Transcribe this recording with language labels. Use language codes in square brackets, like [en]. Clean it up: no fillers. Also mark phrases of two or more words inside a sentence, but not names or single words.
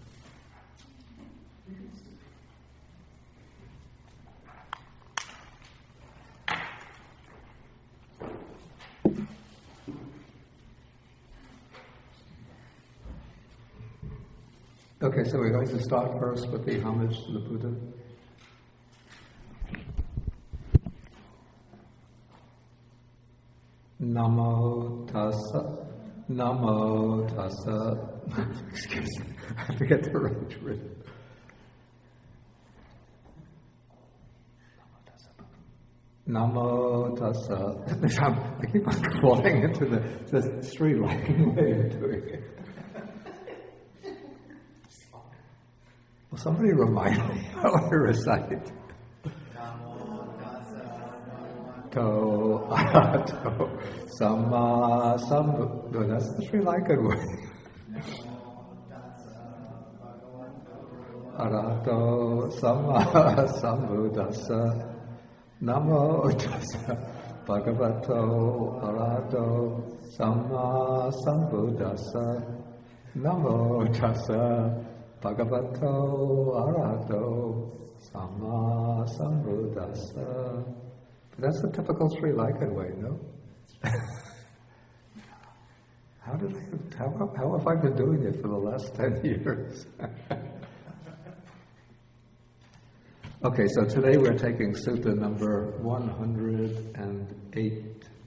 [en] Okay, so we're going to start first with the homage to the Buddha. [pi] Namo tassa, namo tassa. [en] Excuse me, I forget the right word. [pi] Namo tassa. [en] I keep on falling into the street-like way of doing it. Will somebody remind me how to recite? [pi] To arahato samma sambuddhassa. [en] That's the Sri Lankan way. [pi] Arahato samma sambuddhassa. Namo tassa bhagavato arahato samma sambuddhassa. Namo tassa bhagavato arahato samma sambuddhassa. [en] That's the typical Sri Lankan way, no? How have I been doing it for the last 10 years? Okay, so today we're taking Sutta number 108.